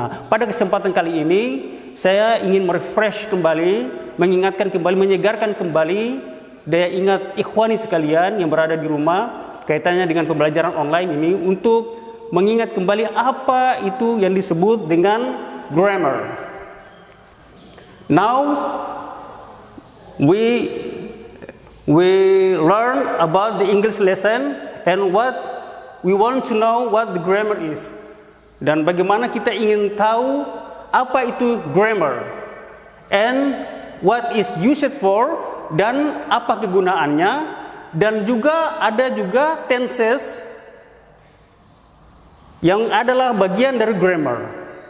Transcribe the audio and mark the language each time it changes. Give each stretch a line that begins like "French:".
Indonesian: Nah, pada kesempatan kali ini saya ingin merefresh kembali, mengingatkan kembali, menyegarkan kembali daya ingat ikhwani sekalian yang berada di rumah kaitannya dengan pembelajaran online ini untuk mengingat kembali apa itu yang disebut dengan grammar.
English: Now we learn about the English lesson and what we want to know what the grammar is.
Indonesian: Dan bagaimana kita ingin tahu apa itu grammar
English: and what is used for
Indonesian: dan apa kegunaannya, dan juga ada juga tenses yang adalah bagian dari grammar.